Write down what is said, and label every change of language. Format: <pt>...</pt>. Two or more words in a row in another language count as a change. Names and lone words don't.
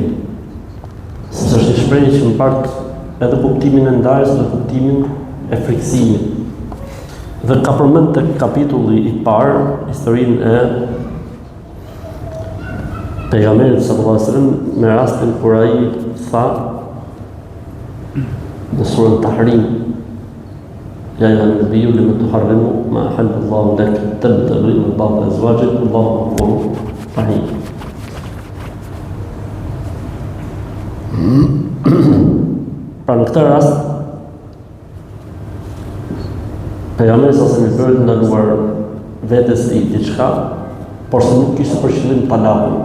<sq>Sepse është një shprehje që mbart edhe kuptimin e ndarjes dhe kuptimin e frikësimit. Dhe ka përmend tek kapitulli i parë historinë e pejgamberit</sq> <ar>صلى الله عليه وسلم</ar> <sq>me rastin kur ai tha në surën Tahrim:</sq> <ar>يا أيها النبي لم تحرم ما أحل الله لك تبتغي مرضات أزواجك والله غفور رحيم.</ar> <sq>Pra në këtë rast pejgamberi sa se më bëri të ndaluar vetes së tij diçka, por se nuk kishte për qëllim talakun.</sq>